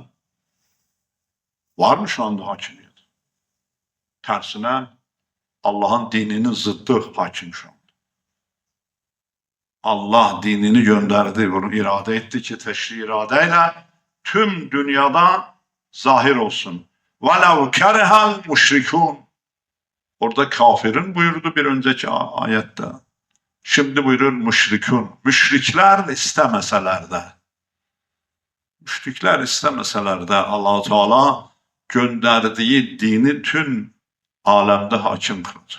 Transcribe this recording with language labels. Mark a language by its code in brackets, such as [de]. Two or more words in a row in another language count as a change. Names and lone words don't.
[tr] Var mı şu anda hakimiyet? Tersine Allah'ın dininin zıddı hakim şu anda. Allah dinini gönderdi, bunu irade etti ki teşri iradeyle tüm dünyada zahir olsun. [ar] وَلَوْ كَرِهَا الْمُشْرِكُونَ. [tr] Orada kafirin buyurdu bir önceki ayette. Şimdi buyurur müşrikun. Müşrikler istemeseler de. Müşrikler istemeseler de Allah-u Teala gönderdiği dini tüm alemde hakim kılacak.